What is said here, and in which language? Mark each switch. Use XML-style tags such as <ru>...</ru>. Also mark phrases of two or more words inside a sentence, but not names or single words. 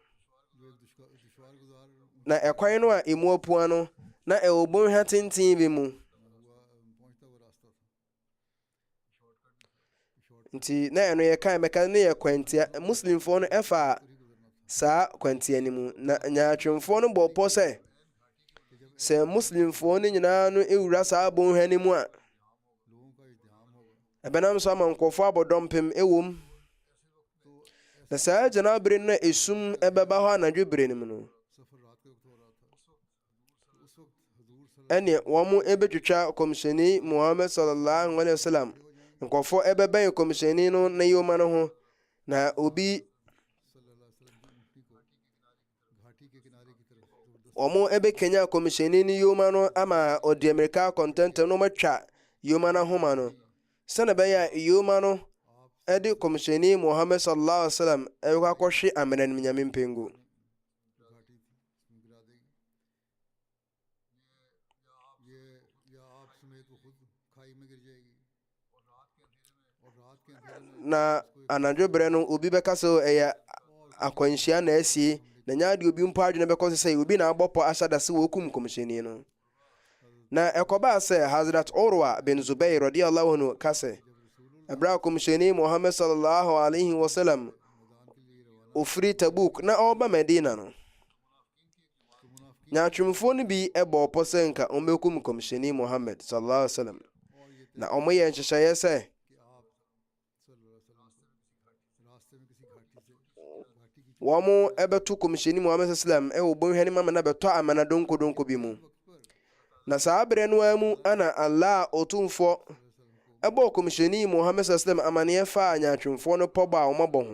<ak>na ɛkwan no a emu apua no na ɛwɔ bɔnhwa tenten bi mu nti na ɛno yɛ kan mɛka ne yɛ kwantia muslimfoɔ no ɛfa saa kwantia ne mu na nyaatwemfoɔ no bɔ pɔ sɛ muslimfoɔ no nyinaa no ewura saa bɔnhwa ne mu a ɛbɛnam so ama nkɔfoɔ abɔdɔmpem ɛwom na saa gyina bere no na esum ɛbɛba hɔ anadwo bere no mu no ɛne wɔn ɛbɛtwitwa kɔmhyɛni Muhammad</ak> <ar>صلى الله عليه وسلم</ar> <ak>nkɔfoɔ ɛbɛbɛn kɔmhyɛni no na yoma no ho na obi wɔn ɛbɛkanya kɔmhyɛni no yoma no ama ɔde Amerika kɔntɛntɛm no matwa yoma no ahoma no sɛnɛ bɛyɛ a yoma no ɛde kɔmhyɛni Muhammad</ak> <ar>صلى الله عليه وسلم</ar> <ak>ɛbɛkɔ akɔhwe amena no nyame mpengu na anadwo berɛ no obi bɛka sɛ ɛyɛ akwanhyia na asie na nyaade obi mpo adwene bɛkɔ sɛ obi na abɔ pɔ ahyɛ da sɛ wɔkum kɔmhyɛni no na ɛkɔbaa sɛ Hazrat Urwa bin Zubair</ak> <ar>رضي الله عنه</ar> <ak>ka sɛ ɛberɛ a kɔmhyɛni Muhammad</ak> <ar>صلى الله عليه وسلم</ar> <ak>ofiri Tabuk na ɔba Medina no nyaatwemfoɔ no bi ɛbɔ pɔ sɛ nka ɔmbɛkum kɔmhyɛni Muhammad</ak> <ar>صلى الله عليه وسلم</ar> <ak>na ɔmo yɛ nhyehyɛeɛ sɛ wɔn ɛbɛto kɔmhyɛni Muhammad sallam ɛwɔ bɔnhwa ne mama na bɛtɔ amana donkodonko bi mu na saa berɛ no mu ana Allah otumfoɔ ɛbɔ kɔmhyɛni Muhammad sallam amaneɛ fa nyaatwemfoɔ no pɔbɔ a wɔn abɔ</ak>